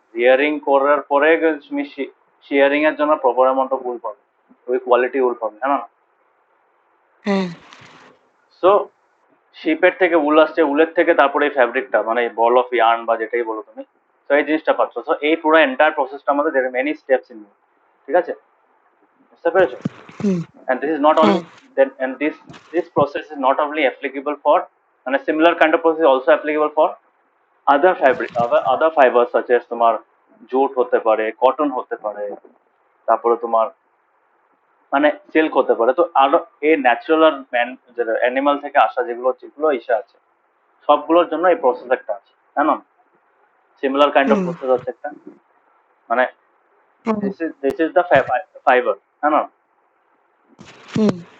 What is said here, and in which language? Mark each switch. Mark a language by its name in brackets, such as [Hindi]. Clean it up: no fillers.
[Bangla] Rearing করার পরে তুমি শেয়ারিং এর জন্য প্রপার অ্যামাউন্ট অফ উল পাবে, ওই কোয়ালিটি উল পাবে, হ্যাঁ না? হ্যাঁ। সো শিপের থেকে উল আসছে, উলের থেকে তারপরে এই ফ্যাব্রিকটা মানে বল অফ ইয়ার্ন বা যেটাই বলো তুমি, তো এই জিনিসটা পাচ্ছ। সো এই পুরো এন্টায়ার প্রসেসটা আমাদের মেনি স্টেপস ইন, ঠিক আছে? বুঝতে পেরেছো? হুম। [English] And this is not only [Bangla] হ্যাঁ। [English] then and this process is not only applicable for, and a similar kind of process is also applicable for other fabric, other fibers such as [Bangla] তোমার jute হতে পারে, [English] Cotton হতে পারে, তারপরে তোমার মানে সিল্ক হতে পারে। [Bangla] তো আরো এই ন্যাচারাল আর অ্যানিমাল থেকে আসা যেগুলো যেগুলো ইসে আছে, সবগুলোর জন্য এই প্রসেস একটা আছে, হ্যাঁ না? [English] Similar kind of hmm. [Bangla] Process আছে একটা, মানে হ্যাঁ। [English] This is the fibre, হ্যাঁ না? হুম।